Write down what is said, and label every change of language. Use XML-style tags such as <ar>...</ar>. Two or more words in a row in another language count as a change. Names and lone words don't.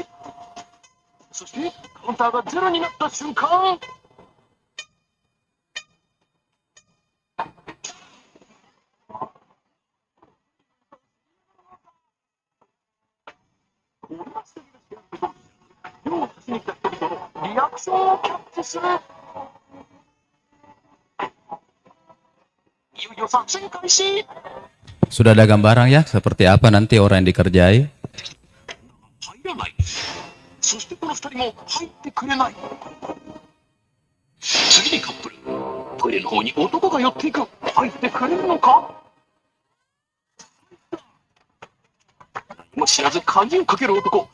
<ja>そしてカウンターがゼロになった瞬間、用をしに来た人々のリアクションをキャッチする。いよいよ作戦開始。</ja> <id>Sudah ada gambaran ya seperti apa nanti orang yang dikerjai?</id> <ja>入らない。そしてこの2人も入ってくれない。次にカップル。トイレの方に男が寄っていく。入ってくれるのか？何も知らず鍵をかける男。</ja>